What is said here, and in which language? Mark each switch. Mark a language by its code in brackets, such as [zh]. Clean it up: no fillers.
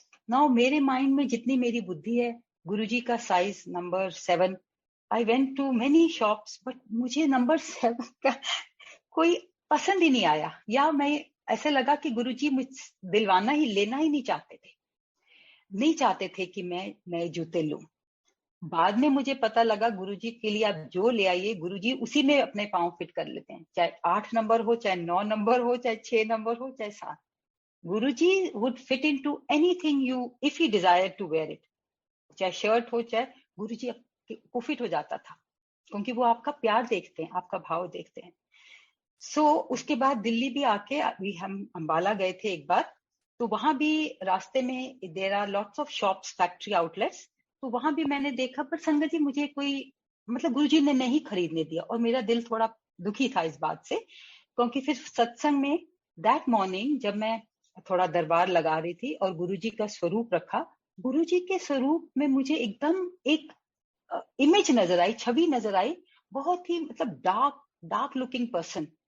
[hi] Now मेरे mind में जितनी मेरी बुद्धि है, गुरुजी का size number 7, [en] I went to many shops, [hi] but मुझे नंबर 7 का कोई पसंद ही नहीं आया, या मैं ऐसे लगा कि गुरुजी मुझ दिलवाना ही लेना ही नहीं चाहते थे कि मैं जूते लूं। बाद में मुझे पता लगा गुरुजी के लिए आप जो ले आइए, गुरुजी उसी में अपने पांव फिट कर लेते हैं, चाहे 8 नंबर हो, चाहे 9 नंबर हो, चाहे 6 नंबर हो, चाहे 7। [en] Guruji would fit into anything you if he desired to wear it. [hi] चाहे शर्ट हो चाहे, गुरुजी को फिट हो जाता था, क्योंकि वो आपका प्यार देखते हैं, आपका भाव देखते हैं. उसके बाद दिल्ली भी आके अभी हम अंबाला गए थे एक बार, तो वहां भी रास्ते में [en] there are lots of shops, factory outlets, [hi] तो वहां भी मैंने देखा, पर संगत जी मुझे कोई मतलब गुरुजी ने नहीं खरीदने दिया, और मेरा दिल थोड़ा दुखी था इस बात से, क्योंकि फिर सत्संग में [en] that morning [hi] जब मैं थोड़ा दरबार लगा रही थी और गुरुजी का स्वरूप रखा, गुरुजी के स्वरूप में मुझे एकदम एक इमेज नजर आई, छवि नजर आई, बहुत ही मतलब [en] Dark looking person.